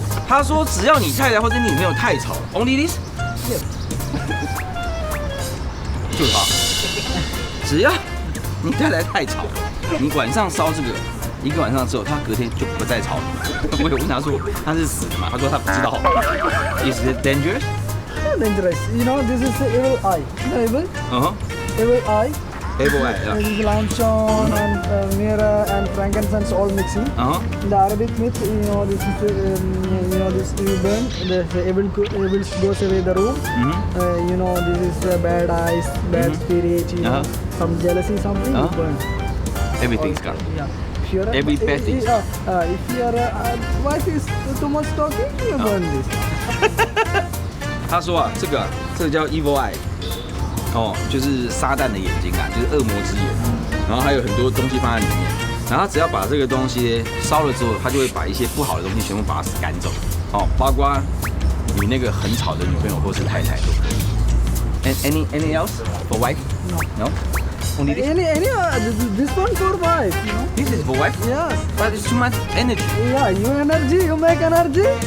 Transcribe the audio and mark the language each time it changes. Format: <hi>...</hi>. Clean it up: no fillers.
<zh>他说只要你太太或者你女朋友太吵 ，</zh> <en>Only this?</en> <zh>就好。只要你太太太吵，你晚上烧这个1个晚上之后，他隔天就不再吵你。我有问他说他是死的嘛？他说他不知道。</zh> <en>Is it dangerous? Not dangerous. You know, this is the evil eye. Evil? Evil eye. Evil eye. This is limestone and mirror and frankincense all mixing. In the Arabic myth, you know, this is this you burn. The evil goes away the room. You know, this is bad eyes, bad spirit. You know, some jealousy, something you burn. Everything's gone. Yeah. Every bad thing. If your wife is too much talking, you burn this.</en> <zh>他说啊，这个叫 evil eye， 就是撒旦的眼睛啊，就是恶魔之眼。然后还有很多东西放在里面，然后他只要把这个东西烧了之后，他就会把一些不好的东西全部把它赶走，包括你那个很吵的女朋友或是太太都可以。</zh> <en>Any else for wife? No. Only this? This one for wife, you know. This is for wife? Yes. But it's too much energy. Yeah, you energy, you make energy.</en>